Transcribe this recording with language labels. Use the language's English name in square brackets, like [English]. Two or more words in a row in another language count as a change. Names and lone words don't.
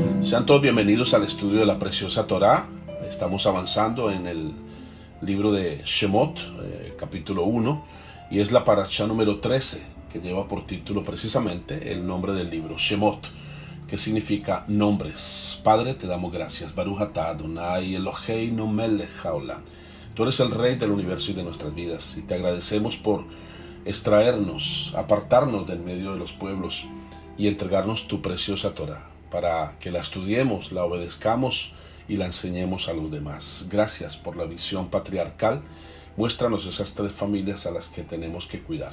[Spanish] Sean todos bienvenidos al estudio de la preciosa Torá. Estamos avanzando en el libro de Shemot, capítulo 1, y es la parashá número 13, que lleva por título precisamente el nombre del libro, Shemot, que significa nombres. Padre, te damos gracias. [Hebrew] ברוך אתה אדוני אלוהינו מלך העולם. [Spanish] Tú eres el Rey del universo y de nuestras vidas, y te agradecemos por extraernos, apartarnos del medio de los pueblos y entregarnos tu preciosa Torá, para que la estudiemos, la obedezcamos y la enseñemos a los demás. Gracias por la visión patriarcal. Muéstranos esas tres familias a las que tenemos que cuidar.